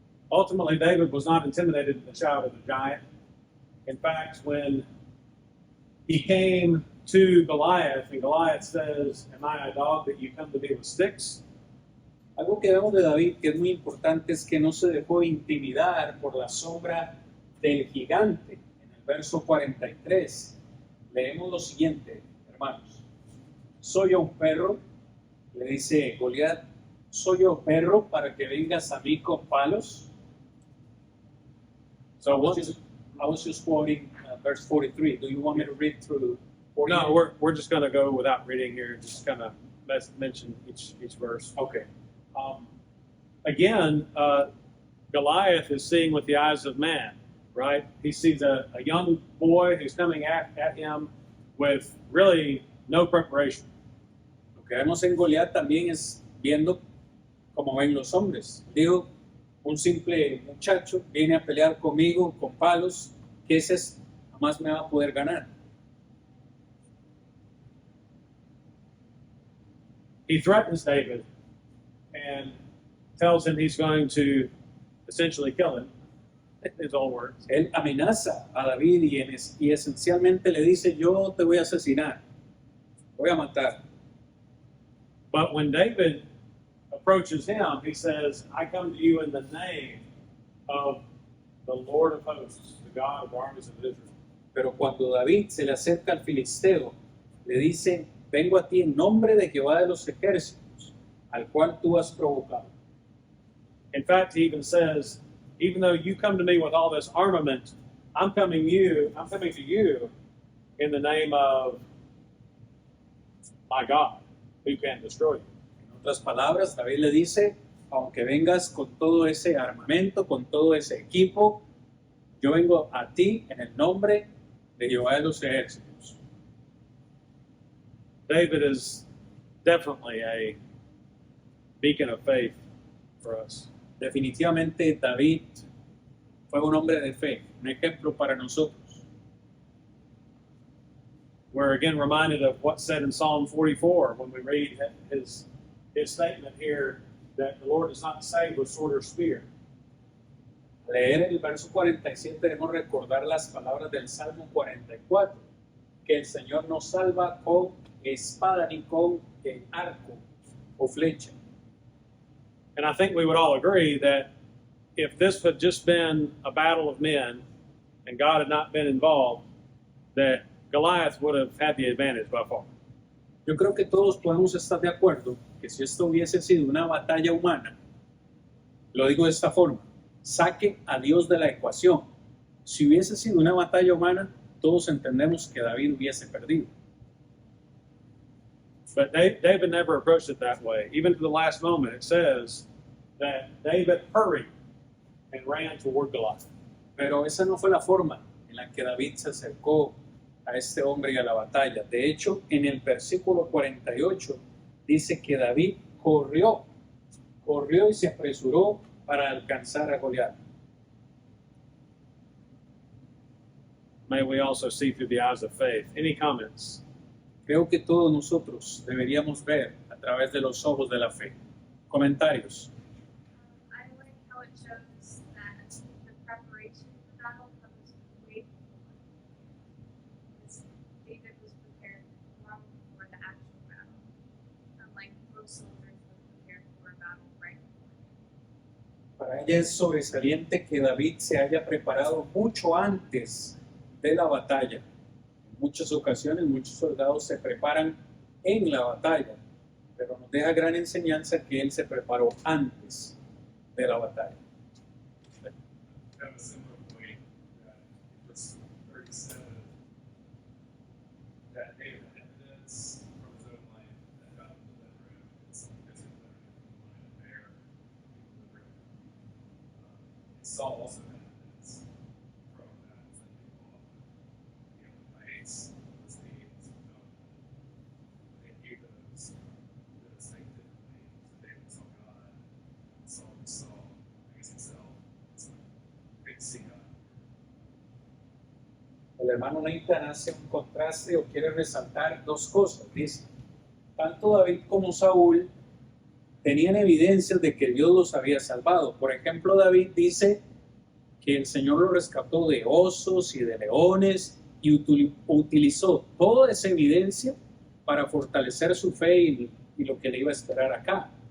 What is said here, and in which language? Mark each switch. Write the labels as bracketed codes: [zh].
[en] Ultimately, David was not intimidated at the shout of the giant. In fact, when he came to Goliath, and Goliath says, "Am I a dog that you come to me with sticks?" [es] Algo que vemos de David que es muy importante es que no se dejó intimidar por la sombra del gigante. En el verso 43 leemos lo siguiente, hermanos. ¿Soy yo un perro? Le dice Goliat. ¿Soy yo perro para que vengas a mí con palos? [en] So I was just quoting verse 43. Do you want me to read through 48? no, we're just going to go without reading here. Just kind of mention each verse. Okay. Again, Goliath is seeing with the eyes of man, right? He sees a young boy who's coming at him with really no preparation. [es] Lo que vemos en Goliat también es viendo como ven los hombres. Digo, un simple muchacho viene a pelear conmigo con palos, que ese jamás me va a poder ganar. [en] He threatens David and tells him he's going to essentially kill him, in his own words. [es] Él amenaza a David y esencialmente le dice, yo te voy a asesinar, voy a matar. [en] But when David approaches him, he says, "I come to you in the name of the Lord of hosts, the God of the armies of Israel." [es] Pero cuando David se le acerca al filisteo, le dice, vengo a ti en nombre de Jehová de los ejércitos, al cual tú has provocado. [en] In fact, he even says, even though you come to me with all this armament, I'm coming to you in the name of my God, who can destroy you. [es] En otras palabras, David le dice, aunque vengas con todo ese armamento, con todo ese equipo, yo vengo a ti en el nombre de Jehová de los ejércitos. [en] David is definitely a beacon of faith for us. [es] Definitivamente David fue un hombre de fe, un ejemplo para nosotros. [en] We're again reminded of what's said in Psalm 44 when we read his statement here that the Lord does not save with sword or spear. [es] Al leer el verso 47 debemos recordar las palabras del Salmo 44, que el Señor no salva con espada ni con arco o flecha. [en] And I think we would all agree that if this had just been a battle of men and God had not been involved, that Goliath would have had the advantage by far. [es] Yo creo que todos podemos estar de acuerdo que si esto hubiese sido una batalla humana, lo digo de esta forma, saque a Dios de la ecuación. Si hubiese sido una batalla humana, todos entendemos que David hubiese perdido. [en] But David never approached it that way. Even to the last moment, it says that David hurried and ran toward Goliath. [es] Pero esa no fue la forma en la que David se acercó a este hombre y a la batalla. De hecho, en el versículo 48 dice que David corrió y se apresuró para alcanzar a Goliat. [en] May we also see through the eyes of faith. Any comments? [es] Creo que todos nosotros deberíamos ver a través de los ojos de la fe. Comentarios. [en] I like how it shows that the preparation for battle comes way before. Because David was prepared long before the actual battle. Unlike most soldiers were prepared for a battle right before. [es] Para ella es sobresaliente que David se haya preparado mucho antes de la batalla. En muchas ocasiones muchos soldados se preparan en la batalla, pero nos deja gran enseñanza que él se preparó antes de la batalla. [en] Have a similar point that verse 37 that David had evidence from his own life that God delivered him. It's because he delivered him from the lion and bear. He delivered him. Saul also had evidence from that that people often, the heights, those names, they gave those things different names. David saw God, Saul saw, I guess himself. So good to see God. [es] El hermano Nathan hace un contraste o quiere resaltar dos cosas. Dice, tanto David como Saúl tenían evidencias de que Dios los había salvado. Por ejemplo, David dice que el Señor lo rescató de osos y de leones y utilizó toda esa evidencia para fortalecer su fe y lo que le iba a esperar acá.